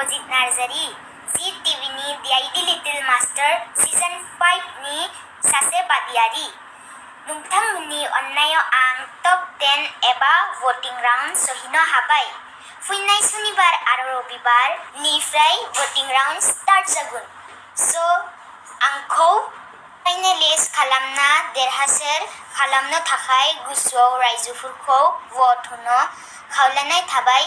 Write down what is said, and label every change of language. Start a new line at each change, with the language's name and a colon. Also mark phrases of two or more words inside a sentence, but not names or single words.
Bodo: Narzary, Zee TVनि The ID Little Master Season 5नि सासे बादियारि। नोंथांमोननि अननायाव आं टप 10 एबा
English: voting round
Bodo: सौहैनो हाबाय। फैनाय सनिबार आरो रबिबारनिफ्राय
English: voting round start
Bodo: जागोन। स' आंखौ फाइनेलिस्ट खालामना देरहासार खालामनो थाखाय गोसोआव रायजोफोरखौ भट होनो खावलायनाय थाबाय।